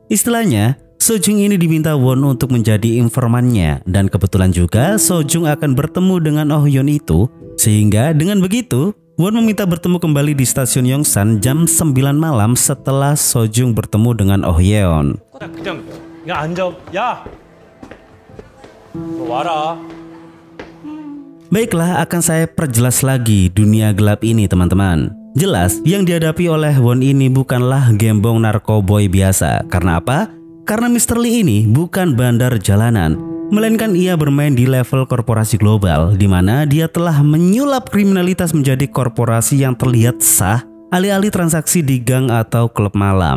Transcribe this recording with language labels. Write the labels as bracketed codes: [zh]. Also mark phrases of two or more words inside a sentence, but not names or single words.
[id] Istilahnya, Sojung ini diminta Won untuk menjadi informannya, dan kebetulan juga Sojung akan bertemu dengan Oh Yeon itu, sehingga dengan begitu Won meminta bertemu kembali di stasiun Yongsan jam 9 malam setelah Sojung bertemu dengan Oh Yeon. [ko] 그냥 앉아. 야, 너 와라. [id] Baiklah, akan saya perjelas lagi dunia gelap ini, teman-teman. Jelas, yang dihadapi oleh Won ini bukanlah gembong narkoboy biasa. Karena apa? Karena Mr. Lee ini bukan bandar jalanan, melainkan ia bermain di level korporasi global, di mana dia telah menyulap kriminalitas menjadi korporasi yang terlihat sah, alih-alih transaksi di gang atau klub malam.